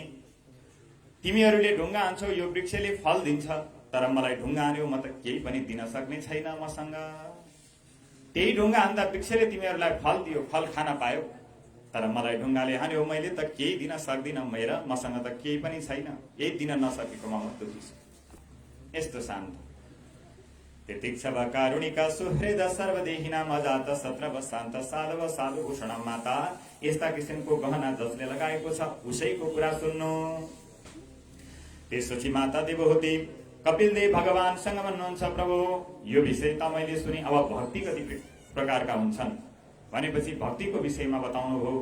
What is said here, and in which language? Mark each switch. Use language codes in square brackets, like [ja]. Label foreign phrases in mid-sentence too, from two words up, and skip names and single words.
[ne] तिमीहरूले ढुङ्गा हान्छौ, यो वृक्षले फल दिन्छ, तर मलाई ढुङ्गा हान्यो, म त केही पनि दिन सक्ने छैन मसँग। त्यही ढुङ्गा हान्दा वृक्षले तिमीहरूलाई फल दियो, फल खान पायो, तर मलाई ढुङ्गाले हान्यो, मैले त केही दिन सक्दिनँ, मसँग त केही पनि छैन, यही दिन नसकेकोमा म दुखी छु। [sa] यस्तो शान्त तितिक्षव कारुणिका सुहृद सर्वदेहिनाम अजात सत्रव शान्त साधव साधु भूषण माता। [ne] यस्ता किसिमको गहना जसले लगाएको छ उसैको कुरा सुन्नु। त्यसपछि माता देवहूति कपिलदेव भगवानसँग भन्नुहुन्छ, प्रभु यो विषय त मैले सुने, अब भक्ति कति प्रकारका हुन्छन् भनेपछि भक्तिको विषयमा बताउनु भयो।